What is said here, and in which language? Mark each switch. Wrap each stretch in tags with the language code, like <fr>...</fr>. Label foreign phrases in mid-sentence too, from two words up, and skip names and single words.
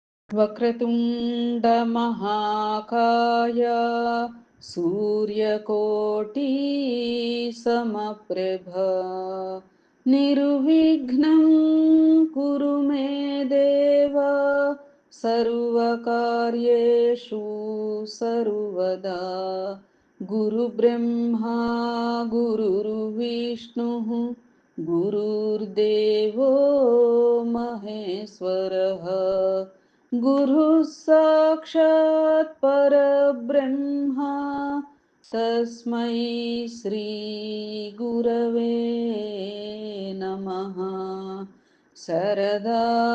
<sa>వక్రతుండ మహాకాయ సూర్యకోటి సమప్రభ నిర్విఘ్నం కురు మే దేవ సర్వకార్యేషు సర్వదా గురు బ్రహ్మా గురుర్విష్ణు గురుర్దేవో మహేశ్వరః गुरुः साक्षात् परब्रह्म तस्मै श्रीगुरवे नमः सरदा</sa>